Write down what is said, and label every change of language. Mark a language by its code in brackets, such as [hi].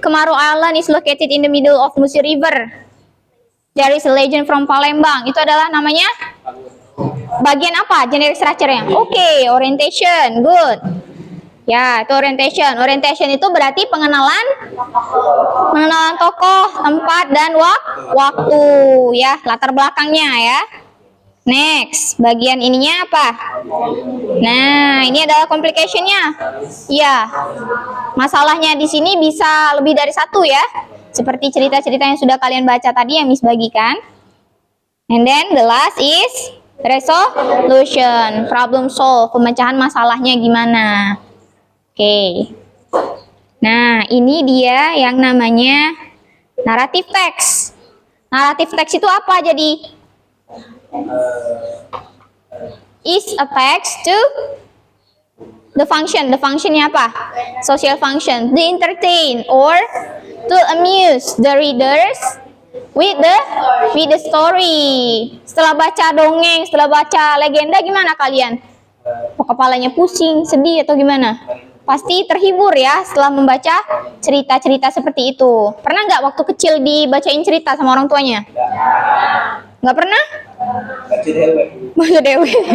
[en] Kamaro Island is located in the middle of Musi River. There is a legend from Palembang. [id] Itu adalah namanya bagian apa? Generic structure-nya. Oke, orientation. [en] Good. [id] Ya, itu orientation. Orientation itu berarti pengenalan tokoh, tempat, dan waktu ya, latar belakangnya ya. Next, bagian ininya apa? Nah, ini adalah complication-nya. Iya. Masalahnya di sini bisa lebih dari satu ya. Seperti cerita-cerita yang sudah kalian baca tadi yang Miss bagikan. [en] And then the last is resolution, problem solve, [id] pemecahan masalahnya gimana. Oke. Nah, ini dia yang namanya narrative text. Narrative text itu apa jadi? [en] Is a text to the function. The functionnya [id] apa? [en] Social function. To entertain or to amuse the readers with the story. [id] Setelah baca dongeng, setelah baca legenda, gimana kalian? Kepalanya pusing, sedih atau gimana? Pasti terhibur ya setelah membaca cerita-cerita seperti itu. Pernah nggak waktu kecil dibacain cerita sama orang tuanya? Nggak pernah? Baca dewe.